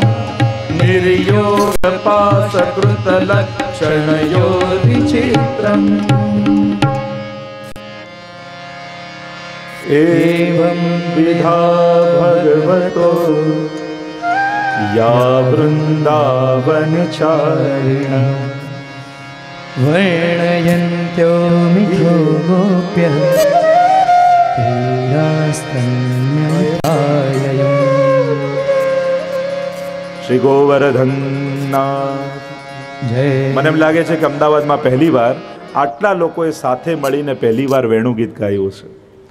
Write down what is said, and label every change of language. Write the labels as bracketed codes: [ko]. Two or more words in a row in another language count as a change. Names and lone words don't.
[sa] निर्योगपाशकृतलक्षणयोर्विचित्रम् एवं विधा भगवतो या वृन्दावनचारिण वर्णयन्त्यो मिथो गोप्य [gu] શ્રી ગોવર્ધનનાથ જય. મને એમ લાગે છે કે અમદાવાદમાં પહેલીવાર આટલા લોકોએ સાથે મળીને પહેલીવાર વેણુગીત ગાયું છે.